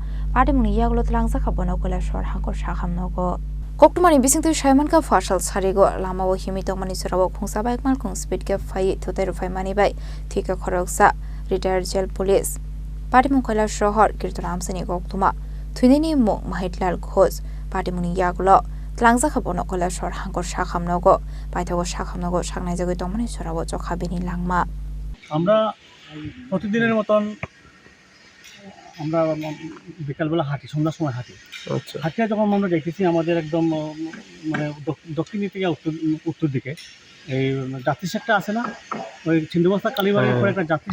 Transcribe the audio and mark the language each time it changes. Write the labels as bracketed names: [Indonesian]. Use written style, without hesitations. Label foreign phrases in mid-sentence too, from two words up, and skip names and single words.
[Kok Borok] Patimungni Yakulo Twlangjakha bono Kailashahar Hangkhor Sakham nogo Koktwma ni bisingtwi Saimanka Phasalo sarigo Langma himi tongmani Jorao Khungsa by Malkhung speed cap phai Thutaiwi Rwphaima ni by Thwikha khoroksa retired jail police Patimung Kailashahar kirtan Amchaini Koktwma Thwinini mung mahitlal khoj Patimungni Yakulo Twlangjakha bono Kailashahar Hangkhor Sakham nogo Paithago Sakham nogo Khungnajagwi tongmani Jorao Chokha bini Langma [Bangla] আমরা প্রতিদিনের মতন আমরা বিকালবেলা হাঁটি সন্ধ্যার সময় হাঁটি হাঁটিয়া যখন আমরা দেখতেছি আমাদের একদম মানে দক্ষিণ থেকে উত্তর দিকে এই যাত্রী শেডটা আছে না ওই ছিন্নবস্তা কালীবাড়ির পরে একটা যাত্রী